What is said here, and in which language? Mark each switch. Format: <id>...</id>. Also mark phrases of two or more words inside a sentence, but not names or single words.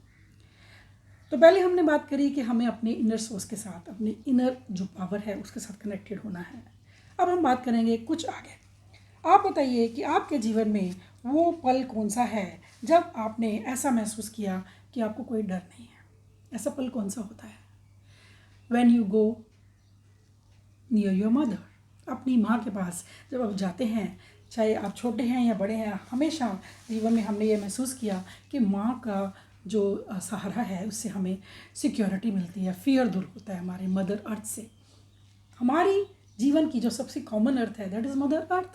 <hi>तो पहले हमने बात करी कि हमें अपने</hi> <en>inner source</en> <hi>के साथ, अपने इनर जो पावर है उसके साथ कनेक्टेड होना है। अब हम बात करेंगे कुछ आगे। आप बताइए कि आपके जीवन में वो पल कौन सा है जब आपने ऐसा महसूस किया कि आपको कोई डर नहीं है। ऐसा पल कौन सा होता है?</hi> <en>When you go near your mother,</en> <hi>अपनी माँ के पास जब आप जाते हैं, चाहे आप छोटे हैं या बड़े हैं, हमेशा जीवन में हमने ये महसूस किया कि माँ का जो सहारा है उससे हमें सिक्योरिटी मिलती है, फियर दूर होता है हमारे</hi> <en>mother earth</en> <hi>से। हमारी जीवन की जो सबसे</hi> <en>common earth</en> <hi>है</hi> <en>that is mother earth.</en>